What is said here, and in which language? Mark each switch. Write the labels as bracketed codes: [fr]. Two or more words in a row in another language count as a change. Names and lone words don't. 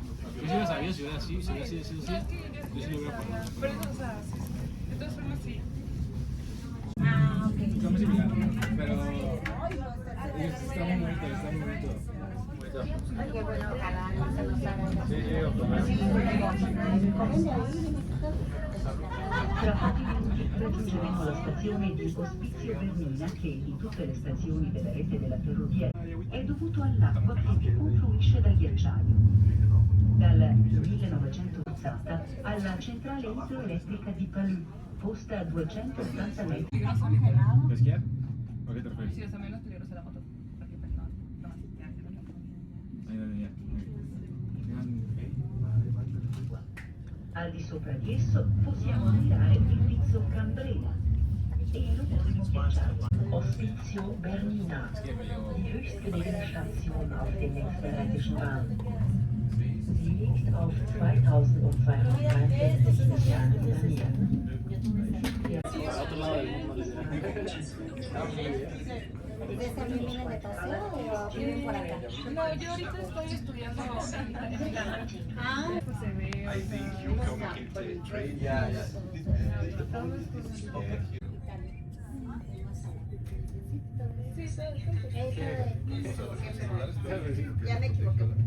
[es] Yo sí lo sabía, si hubiera sido así, yo sí lo hubiera puesto. Pero eso, o sea, sí, sí. De todas formas, sí. Ah, ok. Estamos invitados, pero está muy bonito, está muy bonito. Ay, qué bueno, ojalá no se nos haga. Sí, sí, ojalá. [it] Tra pochi minuti raggiungeremo la stazione di Ospizio Bernina che, di tutte le stazioni della rete della ferrovia, è dovuto all'acqua che confluisce dal ghiacciaio. Dal 1980 alla centrale idroelettrica di Palù, posta a 280 metri. [es] ¿Esquiar? ¿A qué te refieres? Sí, o sea, menos peligrosa la moto. Porque pues no, Ahí, ya. [it] Al di sopra di esso possiamo ammirare il pizzo Cambrea e l'ultimo speciale Hospitio Bernina, [de] die höchstgelegene Station auf dem Österreichischen Bahn. Sie liegt auf 2230 Metern in der Nähe. [es] ¿Ustedes también vienen de paseo o vienen por acá? No, yo ahorita estoy estudiando. Pues se ve, o sea, Ya me equivoqué.